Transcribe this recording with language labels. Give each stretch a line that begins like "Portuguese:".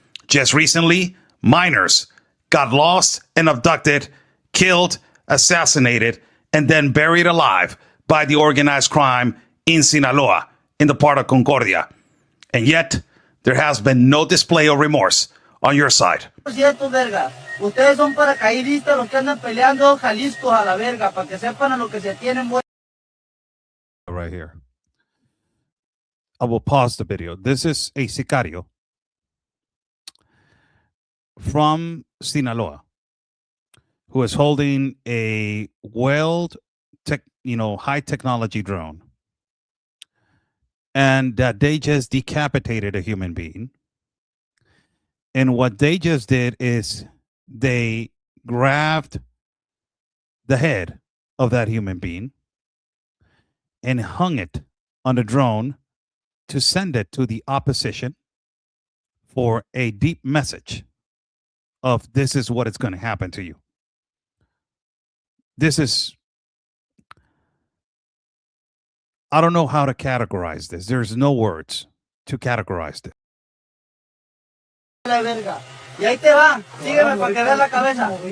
English: Just recently, minors got lost and abducted, killed, assassinated, and then buried alive by the organized crime in Sinaloa, in the part of Concordia. And yet, there has been no display of remorse on your side.
Spanish: Ustedes son paracaidistas los que andan peleando Jalisco a la verga, para que sepan a lo que se tienen.
English: Right here. I will pause the video. This is a sicario from Sinaloa who is holding a high technology drone. And that they just decapitated a human being. And what they just did is they grabbed the head of that human being and hung it on the drone to send it to the opposition for a deep message of this is what is going to happen to you. This is, I don't know how to categorize this. There's no words to categorize this.
Spanish: La verga. Y ahí te va, sígueme para que veas la cabeza.